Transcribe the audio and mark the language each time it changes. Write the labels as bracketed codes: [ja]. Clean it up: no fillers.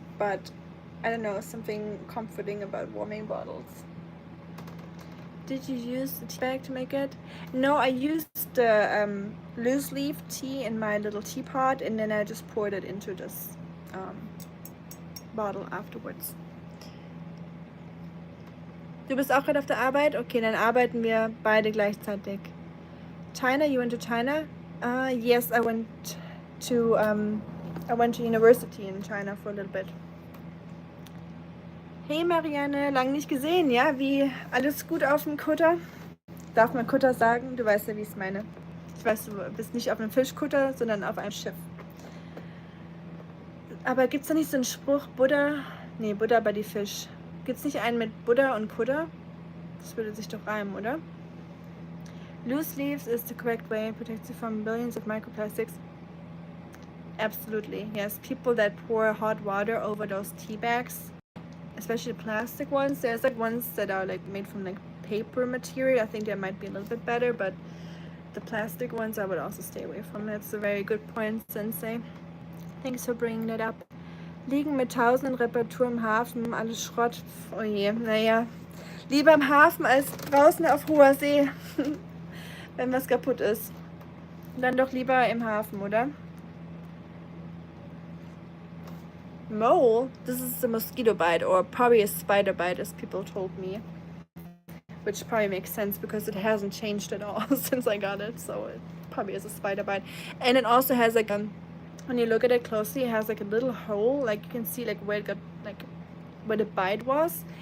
[en] But I don't know, something comforting about warming bottles. Did you use the tea bag to make it? No, I used the loose leaf tea in my little teapot, and then I just poured it into this bottle afterwards. [de] Du bist auch gerade auf der Arbeit? Okay, dann arbeiten wir beide gleichzeitig. [en] China, you went to China? Yes, I went to university in China for a little bit. [de] Hey Marianne, lang nicht gesehen, ja? Wie, alles gut auf dem Kutter? Darf man Kutter sagen? Du weißt ja, wie ich es meine. Ich weiß, du bist nicht auf einem Fischkutter, sondern auf einem Schiff. Aber gibt's da nicht so einen Spruch, Buddha? Nee, Buddha bei die Fisch. Gibt's nicht einen mit Buddha und Kutter? Das würde sich doch reimen, oder? [en] Loose leaves is the correct way, protects you from billions of microplastics. Absolutely, yes. People that pour hot water over those tea bags, especially the plastic ones. There's like ones that are like made from like paper material. I think they might be a little bit better, but the plastic ones I would also stay away from. That's a very good point, Sensei. Thanks for bringing that up. [de] Liegen mit tausenden Reparatur im Hafen, alles Schrott. Oh je, naja. Lieber im Hafen als draußen auf hoher See, wenn was kaputt ist. Dann doch lieber im Hafen, oder? [en] Mole? This is a mosquito bite, or probably a spider bite, as people told me. Which probably makes sense because it hasn't changed at all since I got it, so it probably is a spider bite. And it also has like when you look at it closely, it has like a little hole, like you can see like where it got, like where the bite was.